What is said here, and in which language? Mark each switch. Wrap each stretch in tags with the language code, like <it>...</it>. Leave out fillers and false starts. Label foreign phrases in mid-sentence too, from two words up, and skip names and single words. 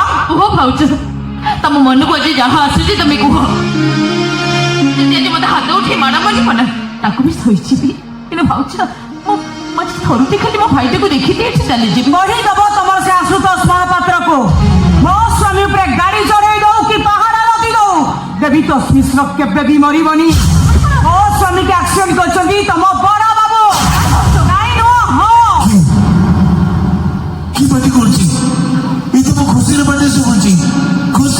<or>କୁହ ଭାଉଜ ତମ ମନକୁ ଆଜି ଯାହା ଆସୁଛି ତମେ କୁହ ଯଦି ଆଜି ମତେ ହାତ ଉଠେଇ ମାଡ଼ ମାରିବ ନା ତାକୁ ବି ସହିଯିବି କିନ୍ତୁ ଭାଉଜ ମୁଁ ଆଜି ଥରୁଟେ ଖାଲି ମୋ ଭାଇଟାକୁ ଦେଖିତେ ଏଠି ଚାଲିଯିବି କହିଦବ ତମର ସେ ଆଶୁତୋଷ ମହାପାତ୍ରକୁ ମୋ ସ୍ୱାମୀ ଉପରେ ଗାଡି ଚଢେଇ ଦଉ କି ପାହାଡ ଲଦି ଦଉ ଦେବୀତୋଷ ମିଶ୍ର କେବେ ବି ମରିବନି ମୋ ସ୍ୱାମୀକି ଆକ୍ସିଡେଣ୍ଟ କରିଛନ୍ତି ତମ ବଡ ବାବୁ ନାଇଁ ନୁହଁ ହଁ</or> <bn>কি পার্টি করছি এই তো খুশির পার্টি এসে বলছি খুশি</bn>